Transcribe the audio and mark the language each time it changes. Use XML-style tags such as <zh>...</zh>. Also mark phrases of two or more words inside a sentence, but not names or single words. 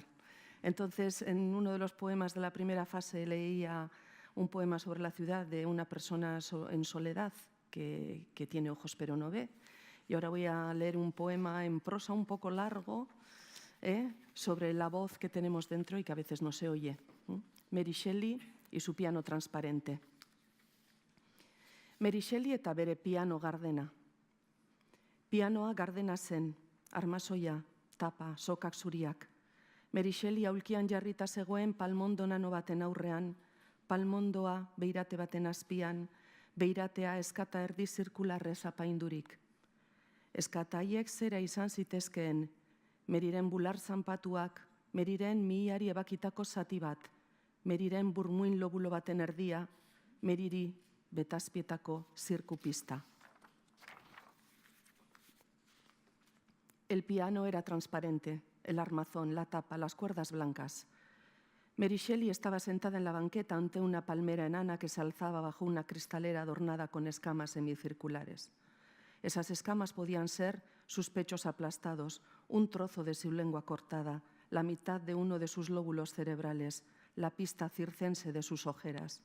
<es>Entonces, en uno de los poemas de la primera fase leía un poema sobre la ciudad de una persona en soledad que tiene ojos pero no ve. Y ahora voy a leer un poema en prosa un poco largo, sobre la voz que tenemos dentro y que a veces no se oye. Mary Shelley y su piano transparente.</es> <eu>Mary Shelley eta bere piano gardena. Pianoa gardena zen, armazoia, tapa, sokak zuriak. Mary Shelley aulkian jarrita zegoen palmondo nano baten aurrean, palmondoa beirate baten azpian, beiratea eskata erdi zirkularrez apaindurik. Eskata haiek zera izan zitezkeen, Meriren bular zanpatuak, Meriren mihiari ebakitako zati bat, Meriren burmuin lobulo baten erdia, Meriri betazpietako zirkupista.</eu> <es>El piano era transparente, el armazón, la tapa, las cuerdas blancas. Mary Shelley estaba sentada en la banqueta ante una palmera enana que se alzaba bajo una cristalera adornada con escamas semicirculares. Esas escamas podían ser sus pechos aplastados, un trozo de su lengua cortada, la mitad de uno de sus lóbulos cerebrales, la pista circense de sus ojeras.</es>